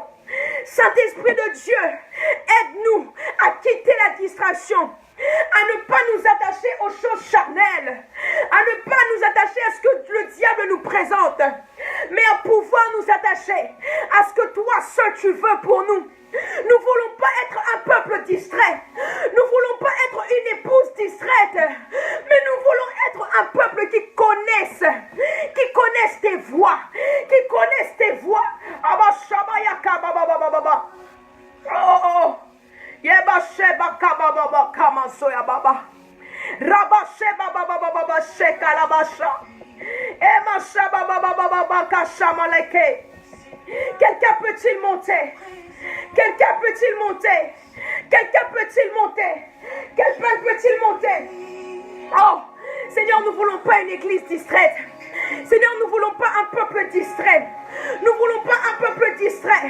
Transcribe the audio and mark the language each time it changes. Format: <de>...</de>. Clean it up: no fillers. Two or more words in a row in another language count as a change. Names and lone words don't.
<fr>Saint-Esprit de Dieu, aide-nous à quitter la distraction, à ne pas nous attacher aux choses charnelles, à ne pas nous attacher à ce que le diable nous présente, mais à pouvoir nous attacher à ce que toi seul tu veux pour nous. Nous ne voulons pas être un peuple distrait. Nous ne voulons pas être une épouse distraite. Mais nous voulons être un peuple qui connaisse tes voix. Qui connaisse tes voix. Oh, oh. Yeba sheba kababa kama soya baba. Rabba sheba baba sheka la basha. Ema sheba baba kashama leke. Quelqu'un peut-il monter? Quelqu'un peut-il monter? Quelqu'un peut-il monter? Quelqu'un peut-il monter? Oh, Seigneur, nous ne voulons pas une église distraite. Seigneur, nous ne voulons pas un peuple distrait. Nous ne voulons pas un peuple distrait.</fr>